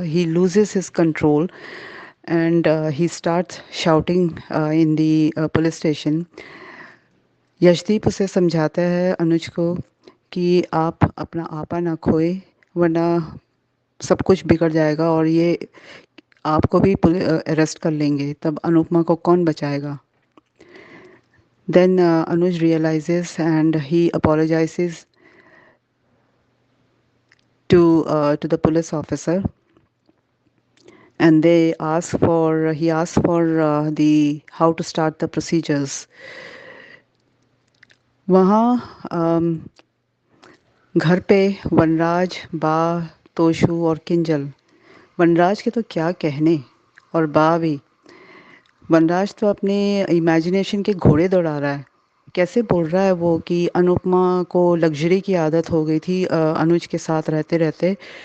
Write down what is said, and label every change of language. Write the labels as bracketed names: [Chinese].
[English] He loses his control and he starts shouting in the police station. [Hindi] Yashdeep उसे समझाता है अनुज को कि आप अपना आपा ना खोए, वरना सब कुछ बिगड़ जाएगा और ये आपको भी अरेस्ट कर लेंगे, तब अनुपमा को कौन बचाएगा। [English] Then Anuj realizes and he apologizes to the police officer, and he asks for the how to start the procedures. [Hindi] वहाँ घर पे वनराज, बा, तोशु और किंजल। वनराज के तो क्या कहने, और बा भी। वनराज तो अपने इमेजिनेशन के घोड़े दौड़ा रहा है। कैसे बोल रहा है वो कि अनुपमा को लग्जरी की आदत हो गई थी अनुज के साथ रहते रहते।